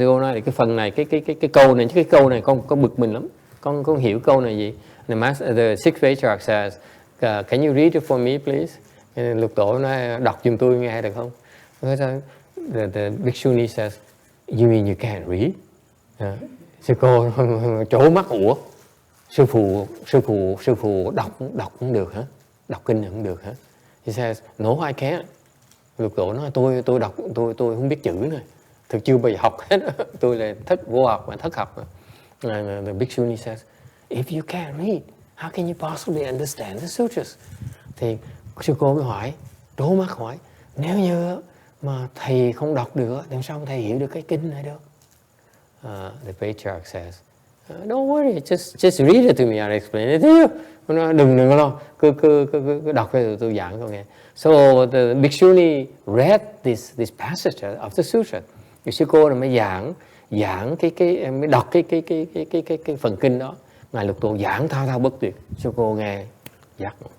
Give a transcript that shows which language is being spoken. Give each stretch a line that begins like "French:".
Vietnamese: Thì cô nói cái phần này, cái câu này, cái câu này con bực mình lắm. Con hiểu câu này gì?
English: The sixth patriarch says, can you read it for me, please?
Vietnamese: And Lục Tổ nói, đọc giùm tôi nghe được không?
English: The bhikshuni says, you mean you can't read?
Vietnamese: Sư cô trố mắt, ủa, sư phụ đọc không được hả? Đọc kinh không được hả?
English: He says, no, I can't.
Vietnamese: Lục Tổ nói, tôi đọc, tôi không biết chữ này, thực chưa bao giờ học hết. Tôi là vô học mà thất học.
English: The bhikshuni says, if you can't read, how can you possibly understand the sutras?
Vietnamese: Thì sư cô mới hỏi, trố mắt hỏi, nếu như mà thầy không đọc được, thì sao thầy hiểu được cái kinh này được?
English: The patriarch says, don't worry, just read it to me, I'll explain it to you.
Vietnamese: Đừng lo, cứ đọc cái tôi giảng cho nghe.
English: So the bhikshuni read this passage of the sutra.
Vietnamese: Thì sư cô mới giảng mới đọc cái phần kinh đó. Ngài Lục Tổ giảng thao bất tuyệt, sư cô nghe giác.